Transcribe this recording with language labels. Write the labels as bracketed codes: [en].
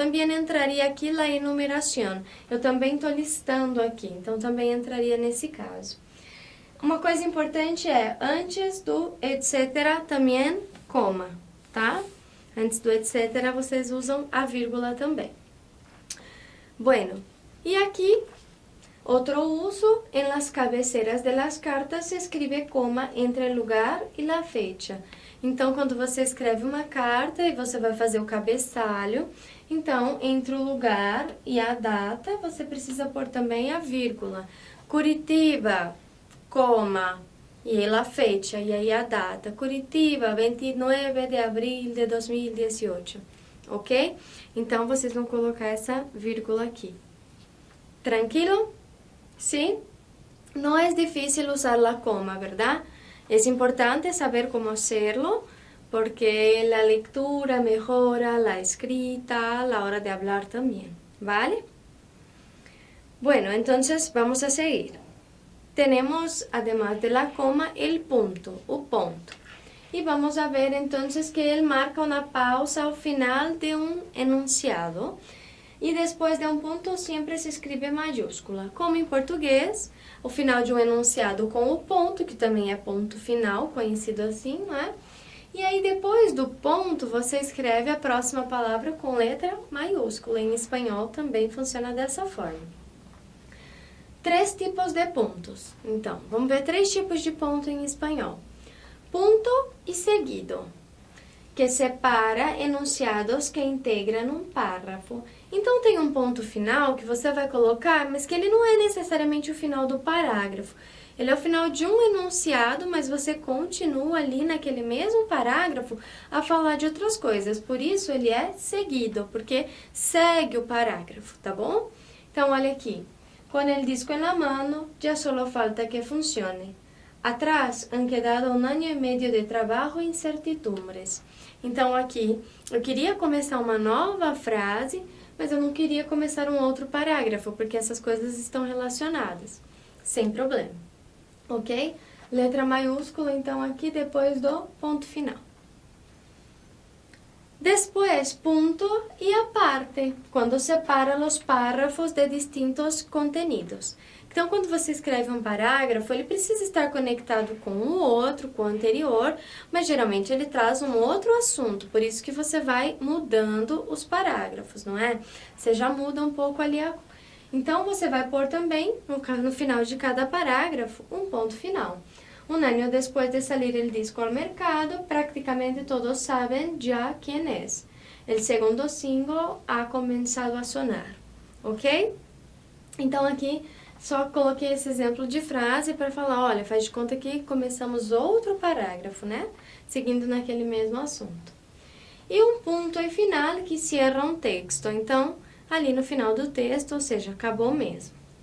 [pt] Também entraria aqui a enumeração. Eu também estou listando aqui, então também entraria nesse caso. Uma coisa importante é, antes do etc, também coma, tá? Antes do etc, vocês usam a vírgula também. [es] Bueno, [pt] e aqui, outro uso, em [es] las cabeceras de las cartas se escreve coma entre el lugar e la fecha. [pt] Então, quando você escreve uma carta e você vai fazer o cabeçalho, então, entre o lugar e a data, você precisa pôr também a vírgula. Curitiba, coma, e a fecha, e aí a data. Curitiba, 29 de abril de 2018, ok? Então, vocês vão colocar essa vírgula aqui. Tranquilo? Sim? Não é difícil usar a coma, ¿verdad? [es] Es importante saber cómo hacerlo, porque la lectura mejora la escrita a la hora de hablar también, ¿vale? Bueno, entonces vamos a seguir. Tenemos, además de la coma, el punto, [pt] o ponto. [es] Y vamos a ver entonces que él marca una pausa al final de un enunciado. [pt] E depois de um ponto sempre se escreve maiúscula, como em português, o final de um enunciado com o ponto, que também é ponto final, conhecido assim, né? E aí depois do ponto você escreve a próxima palavra com letra maiúscula. Em espanhol também funciona dessa forma. 3 tipos de pontos. Então, vamos ver 3 tipos de ponto em espanhol. Ponto e seguido, que separa enunciados que integram um párrafo. Então, tem um ponto final que você vai colocar, mas que ele não é necessariamente o final do parágrafo. Ele é o final de um enunciado, mas você continua ali naquele mesmo parágrafo a falar de outras coisas. Por isso, ele é seguido, porque segue o parágrafo, tá bom? Então, olha aqui. [es] Com el disco en la mano, ya solo falta que funcione. Atrás han quedado 1 año y medio de trabajo e incertidumbres. [pt] Então, aqui, eu queria começar uma nova frase, mas eu não queria começar um outro parágrafo, porque essas coisas estão relacionadas. Sem problema. Ok? Letra maiúscula, então, aqui depois do ponto final. Depois, ponto e aparte, quando separa os [es] párrafos de distintos contenidos. [pt] Então, quando você escreve um parágrafo, ele precisa estar conectado com o outro, com o anterior, mas geralmente ele traz um outro assunto, por isso que você vai mudando os parágrafos, não é? Você já muda um pouco ali. Então, você vai pôr também, no final de cada parágrafo, um ponto final. [es] 1 año después de salir el disco al mercado, prácticamente todos saben ya quién es. El segundo single ha comenzado a sonar, ok? [pt] Então, aqui, só coloquei esse exemplo de frase para falar, olha, faz de conta que começamos outro parágrafo, né? Seguindo naquele mesmo assunto. E um ponto e final que cierra um texto. Então, ali no final do texto, ou seja, acabou mesmo.